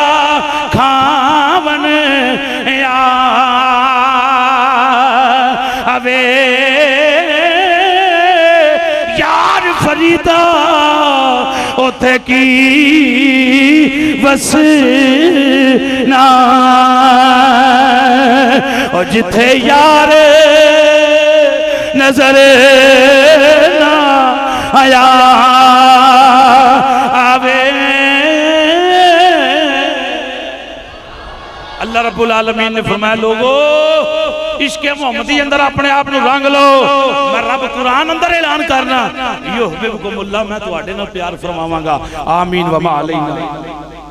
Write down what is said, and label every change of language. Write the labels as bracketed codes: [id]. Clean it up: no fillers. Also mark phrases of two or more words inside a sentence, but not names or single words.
[pa] کھاون یا اوے یار فریدا اوتھے کی بس نہ، اور جتھے یار نظر نہ آیا آوے. [ar] اللہ ربّ العالمین [ur] نے فرمایا لوگو عشقِ محمدی اندر اپنے آپ کو رنگ لو. [pa] میں رب قرآن اندر اعلان کرنا [ar] يحببكم الله, [pa] میں تہاڈے نال پیار فرماواں گا. [ar] آمین وما علینا.